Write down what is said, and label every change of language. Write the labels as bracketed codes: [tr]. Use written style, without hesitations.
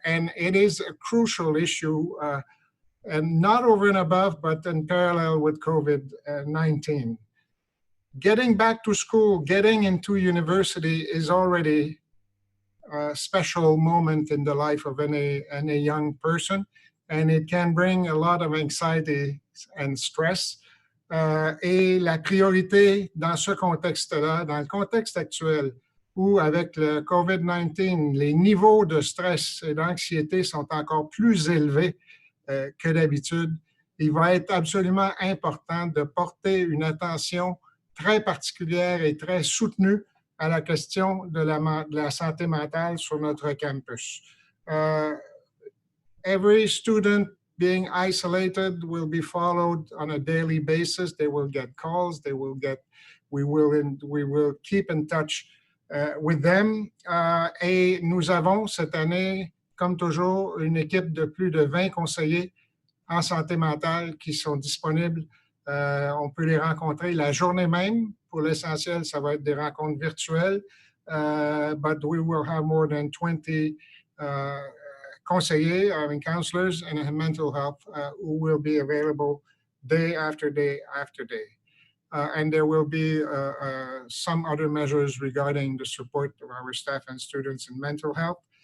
[en] And it is a crucial issue, and not over and above, but in parallel with COVID-19. Getting back to school, getting into university is already a special moment in the life of any young person, and it can bring a lot of anxiety and stress. [fr] Et la priorité dans ce contexte-là, dans le contexte actuel où avec le COVID-19, les niveaux de stress et d'anxiété sont encore plus élevés que d'habitude, il va être absolument important de porter une attention très particulière et très soutenue à la question de la santé mentale sur notre campus. [en] Every student being isolated will be followed on a daily basis. They will get calls. We will keep in touch with them. [fr] Et nous avons cette année, comme toujours, une équipe de plus de 20 conseillers en santé mentale qui sont disponibles. On peut les rencontrer la journée même. Pour l'essentiel, ça va être des rencontres virtuelles. [en] But we will have more than 20 conseillers, counselors in mental health who will be available day after day after day. And there will be some other measures regarding the support of our staff and students in mental health.